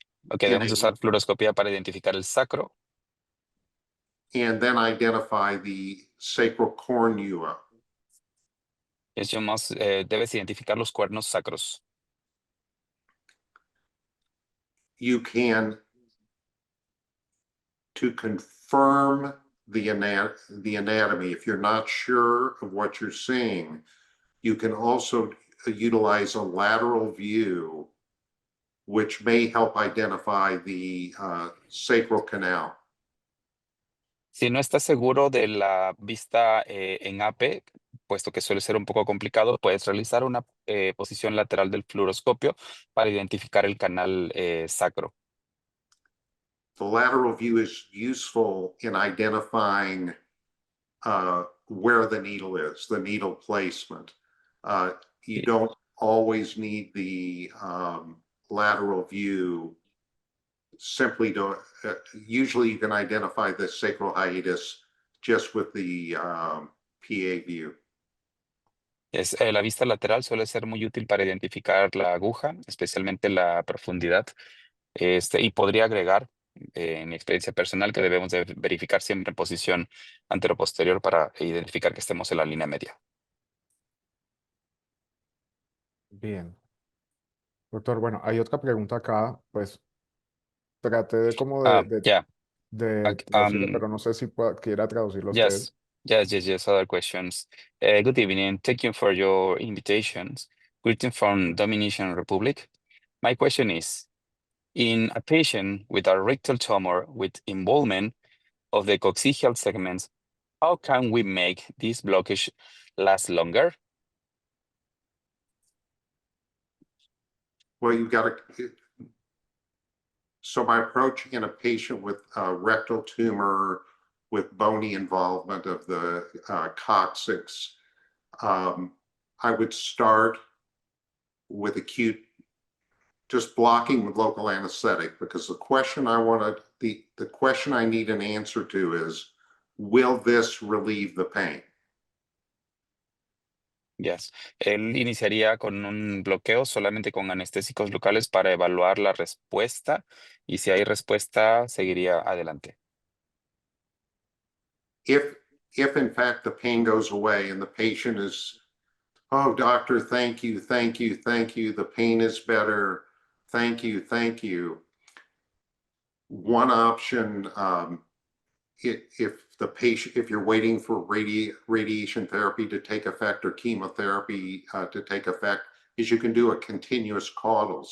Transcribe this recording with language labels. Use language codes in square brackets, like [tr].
[en] Ok, in [es] debemos usar fluoroscopía para identificar el sacro [en] and then identify the sacral cornua. [es] debes identificar los cuernos sacros. [en] You can, to confirm the anatomy, if you're not sure of what you're seeing, you can also utilize a lateral view, which may help identify the sacral canal. [es] Si no estás seguro de la vista en AP, puesto que suele ser un poco complicado, puedes realizar una posición lateral del fluoroscopio para identificar el canal sacro. [en] The lateral view is useful in identifying where the needle is, the needle placement. You [es] Sí. [en] don't always need the lateral view simply to, usually you can identify the sacral hiatus just with the PA view. [es] La vista lateral suele ser muy útil para identificar la aguja, especialmente la profundidad. Y podría agregar, en mi experiencia personal, que debemos de verificar siempre en posición anteroposterior para identificar que estemos en la línea media. Bien. Doctor, bueno, hay otra pregunta acá, pues traté de como [en] Yeah. [es] de traducirlo, pero no sé si quiera traducirlo usted. [en] Yes. Yes. Other questions. Good evening. Thank you for your invitations. Greeting from Dominican Republic. My question is, in a patient with a rectal tumor with involvement of the coccygeal segments, how can we make this blockage last longer? Well, you've got to, so my approach in a patient with a rectal tumor with bony involvement of the coccyx, I would start with acute, just blocking with local anesthetic, because the question I want to, the question I need an answer to is, will this relieve the pain? Yes. [es] Él iniciaría con un bloqueo solamente con anestésicos locales para evaluar la respuesta y si hay respuesta, seguiría adelante. [en] If in fact the pain goes away and the patient is, oh, doctor, thank you. The pain is better. Thank you. One option, if the patient, if you're waiting for radiation therapy to take effect or chemotherapy to take effect, is you can do a continuous caudal.